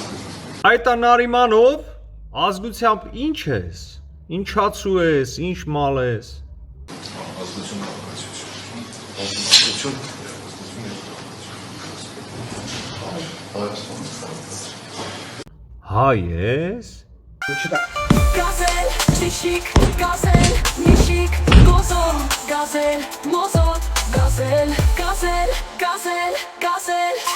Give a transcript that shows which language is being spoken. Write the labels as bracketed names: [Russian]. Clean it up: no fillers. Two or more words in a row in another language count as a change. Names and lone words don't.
[Armenian] Այդ Նարիմանով ազգությամբ ինչ ես։ Ինչացու ես, ինչ մալ ես։ Ազգություն քաղաքացիություն։ Հայ ես։ Gazel, shishik, gazel, nishik, gozol, gazel, mozot, gazel, gazel, gazel, gazel.